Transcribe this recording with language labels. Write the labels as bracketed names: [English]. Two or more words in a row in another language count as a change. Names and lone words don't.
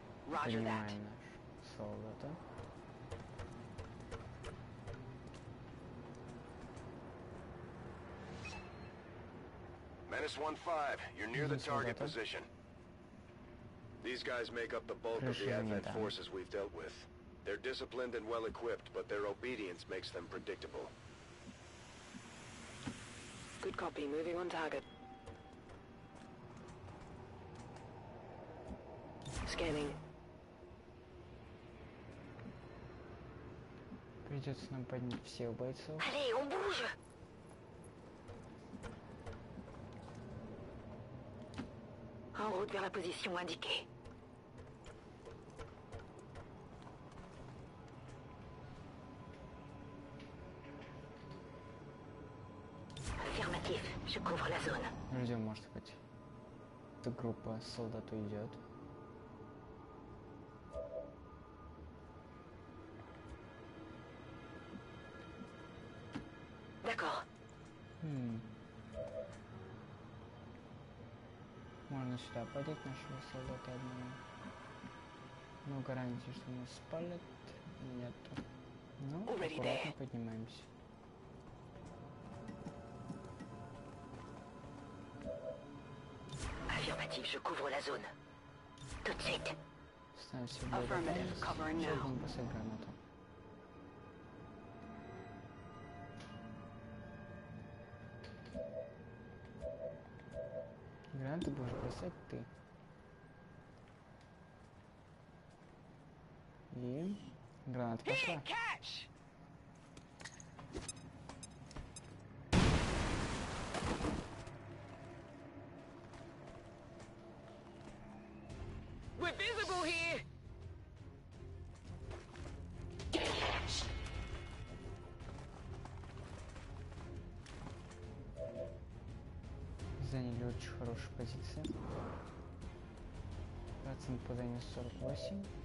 [English] Roger that. [Russian] Поднимаем наш солдата. [English] Menace 1-5, you're near the target position. These guys make up the bulk of the Advent forces we've dealt with. They're disciplined and well-equipped, but their obedience makes them predictable. Good copy. Moving on target. Scanning. [Russian] Придется нам поднять всех бойцов. [French] Allez, on bouge! En route vers la position indiquée. Affirmatif, je couvre la zone. [Russian] Ждем, может быть, эта группа солдат уйдет. [French] D'accord. [Russian] Можно сюда подеть нашего солдата одного. Но гарантии, что нас спалят, нету. Ну, аккуратно поднимаемся. [French] Affirmatif, je couvre la zone. Tout de suite. [Russian] Ставимся в боеприпас. Сейчас будем бросать гранату. Гранаты будешь бросать ты. И граната пошла. [English] We're visible here. [Russian] Заняли очень хорошую позицию. Процент попадания 48.